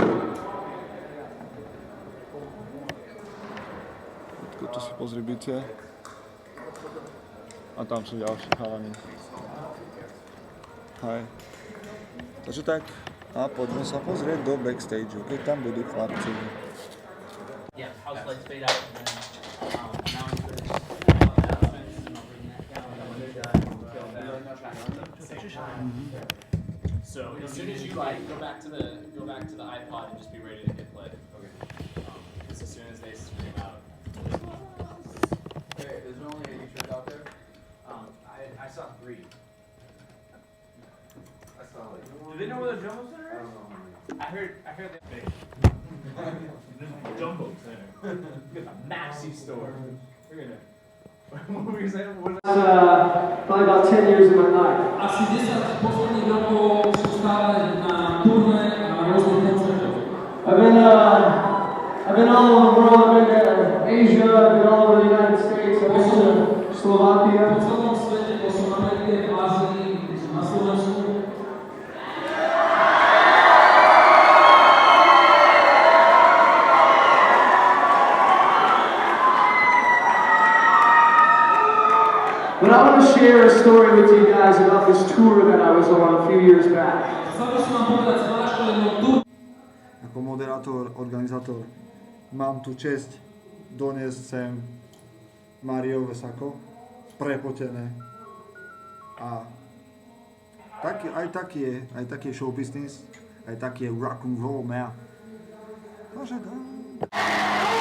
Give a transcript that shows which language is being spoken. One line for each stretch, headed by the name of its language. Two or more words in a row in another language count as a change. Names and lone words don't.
Slovak: Tu si pozri bicie. A tam sú ďalší chalani. Hej. Takže tak, a poďme sa pozrieť do backstage, keď tam budú chlapci.
English: Yeah, house lights fade out and then now into the So as soon as you like go back to the iPod and just be ready to hit play. Okay. Because as soon as they scream out. Hey, is there only 80 shirts out there? I saw 3. I saw like. Do they know where the Jumbo Center I is? don't know how many. I heard they Jumbo Center. A Maxi store. Look at that. What were you saying? Probably about 10 years of my life.
Slovak: Asi 10 posledných rokov sú stále na turné a rôznych koncertoch.
English: I've been all over the world. I've been to Asia. I've been all over the United States. I've been to Slovakia.
Slovak: Po celom svete, bol som v Amerike, v Ázii, som na Slovensku. But I want to share a story with you guys about this tour that I was on a few years back. Chcel by som vám povedať zvlášť o jednom túr. Ako moderátor, organizátor, mám tu česť doniesť sem Mariové sako, prepotené. A aj taký je
English: show business,
Slovak: aj taký je
English: rock and roll, man.
Slovak: Takže dá.